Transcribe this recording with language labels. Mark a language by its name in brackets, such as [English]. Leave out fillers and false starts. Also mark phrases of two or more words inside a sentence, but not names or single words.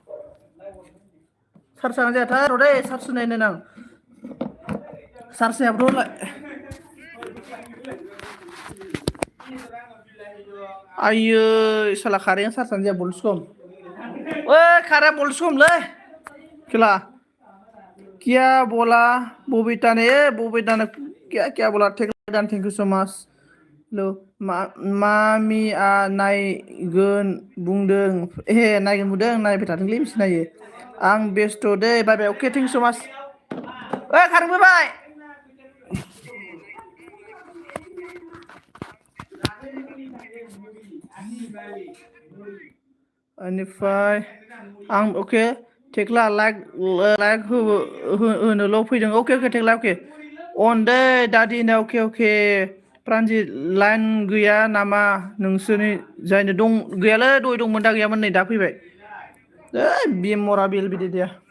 [Bodo] चार्ज जागोन जायाथाय र' दै चार्ज होनायनो आं चार्ज होयाबाथ' आयै साला कारेन्ट चार्जआनो जाया भल्टेज खम कारेन्ट भल्टेज खमलै खेला [Hindi] क्या बोला बबीता ने क्या बोला [English] thank you so much [Bodo] मामिया नायगोन बुंदों नायगोन बुंदों नायबाय थाथोंलै बिसोर नायो आं बेस्थ' दे [English] bye bye [Bodo] अके [English] thank you so much [Bodo] खारबोबाय बेनिफ्राय आं अके थेक्ला लाइक होनोल' फैदों अके थेक्ला अके अन दै दादिना अके प्रान्जित लाइन गैया नामा नोंसोरनि जायनो दं गैयालै दय दंमोन दा गैयामोन नै दा फैबाय बि मरा बिल बिदि दे